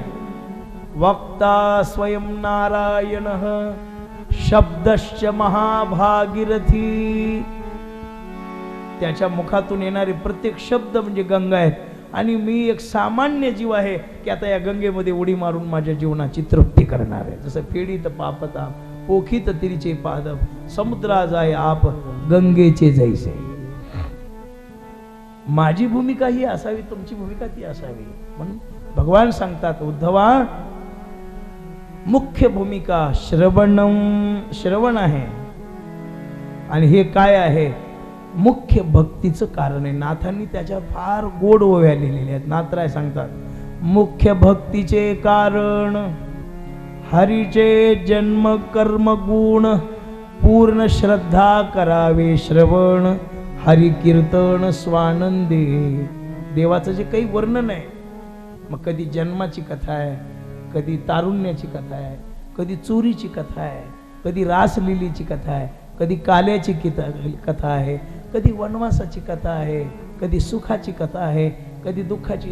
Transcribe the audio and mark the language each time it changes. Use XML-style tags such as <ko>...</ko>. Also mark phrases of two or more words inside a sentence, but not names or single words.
<sa>वक्ता स्वयं नारायण, शब्दश्च महाभागीरथी.</sa> <mr>त्याच्या मुखातून येणारे प्रत्येक शब्द म्हणजे गंगा आहेत. आणि मी एक सामान्य जीव आहे की आता या गंगेमध्ये उडी मारून माझ्या जीवनाची तृप्ती करणार आहे. जसं फेडीत पापता पोखीत तिरीचे पाद, समुद्रा जाय आप गंगेचे जैसे. माझी भूमिका ही असावी, तुमची भूमिका ती असावी. म्हणून भगवान सांगतात, उद्धवा मुख्य भूमिका श्रवण आहे. आणि हे काय आहे? मुख्य भक्तीचं कारण आहे. नाथांनी त्याच्या फार गोड ओव्या लिहिलेल्या आहेत. नाथराय सांगतात, मुख्य भक्तीचे कारण हरीचे जन्म कर्म गुण, पूर्ण श्रद्धा करावे श्रवण, हरि कीर्तन स्वानंदे. देवाचं जे काही वर्णन आहे, मग कधी जन्माची कथा आहे, कधी तारुण्याची कथा आहे, कधी चोरीची कथा आहे, कधी रासलीलीची कथा आहे, कधी काल्याची कथा आहे, कधी वनवासाची कथा आहे, कधी सुखाची कथा आहे, कधी दुःखाची.</mr>